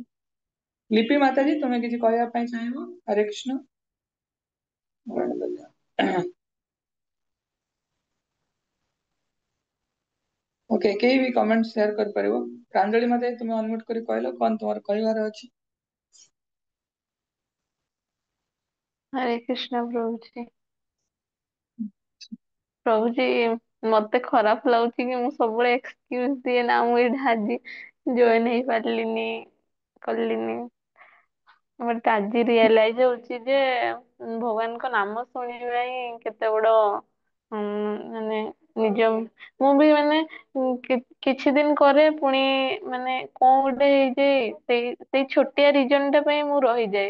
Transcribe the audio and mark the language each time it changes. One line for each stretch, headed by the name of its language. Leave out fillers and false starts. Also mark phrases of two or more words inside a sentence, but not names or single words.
Odia: ଲିପି ମାତାଜୀ, ତୁମେ କିଛି କହିବା ପାଇଁ ଚାହିଁବ? ହରେ କୃଷ୍ଣ। ଓକେ, କେହି ବି
English: comment share
Odia: କରିପାରିବ। ପ୍ରାଞ୍ଜଳି ମାତାଜୀ, ତୁମେ ଅନମ୍ୟୁଟ କରି କହିଲ କଣ ତୁମର କହିବାର ଅଛି।
Hindi: हरे कृष्णा प्रभु जी। प्रभु जी,
Odia: ମତେ ଖରାପ ଲାଗୁଛି କି ମୁଁ ସବୁବେଳେ ଏକ୍ସକ୍ୟୁଜ ଦିଏ ନା, ମୁଁ ଏଇଟା ଆଜି ଜଏନ ହେଇପାରିଲିନି, କଲିନି। ବଟ ଆଜି ରିଏଲାଇଜ ହଉଛି ଯେ ଭଗବାନଙ୍କ ନାମ ଶୁଣିବା ହିଁ କେତେ ବଡ ମାନେ ନିଜ, ମୁଁ ବି ମାନେ କିଛି ଦିନ କରେ, ପୁଣି ମାନେ କଣ ଗୋଟେ ହେଇଯାଏ, ସେଇ ଛୋଟିଆ ରିଜନ ଟା ପାଇଁ ମୁଁ ରହିଯାଏ।